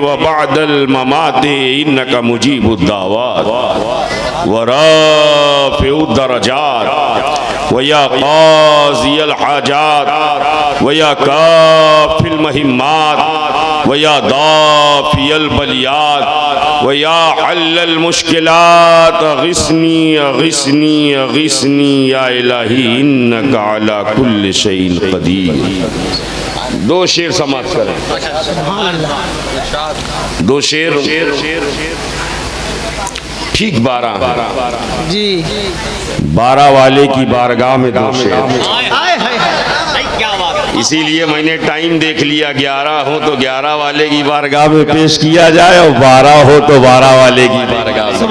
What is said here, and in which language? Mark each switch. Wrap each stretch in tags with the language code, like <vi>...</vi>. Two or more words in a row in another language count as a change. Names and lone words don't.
<ar>بعد الممات إنك مجيب الدعوة ورافع الدرجات ويا قاضي الحاجات ويا كافي المهمات ويا دافع البليات ويا حلال المشكلات أغثني أغثني أغثني يا إلهي إنك على كل شيء قدير.</ar> <ur>دو شعر سماپت کریں۔ دو شعر ٹھیک 12 जी। 12 والے کی بارگاہ میں دو شعر. ہائے ہائے اسی لیے میں نے ٹائم دیکھ لیا، 11 ہو تو 11 والے کی بارگاہ میں پیش کیا جائے اور 12 ہو تو 12 والے کی بارگاہ میں.</ur>